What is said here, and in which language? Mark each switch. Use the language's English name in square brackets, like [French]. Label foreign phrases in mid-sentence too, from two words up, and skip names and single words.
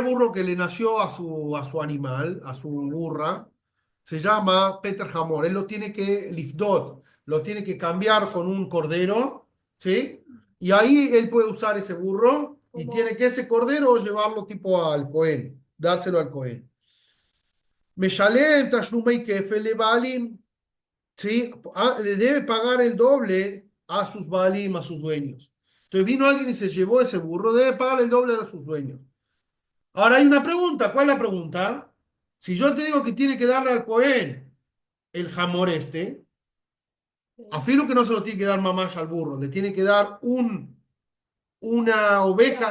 [Spanish] primer burro que le nació a su animal, a su burra, se llama [Hebrew] פטר חמור. [Spanish] Él lo tiene que lifdot, lo tiene que cambiar con un cordero, ¿sí? Y ahí él puede usar ese burro y tiene Como, que ese cordero llevarlo tipo al Cohen, dárselo al Cohen. [Hebrew] משלם תשלומי כפל לבעלים, [Spanish] ¿sí? Le debe pagar el doble a sus balim, a sus dueños. Entonces vino alguien y se llevó ese burro, debe pagar el doble a sus dueños. Ahora hay una pregunta. ¿Cuál es la pregunta? Si yo te digo que tiene que darle al Cohen el jamor este, afirmo que no se lo tiene que dar mamás al burro, le tiene que dar una oveja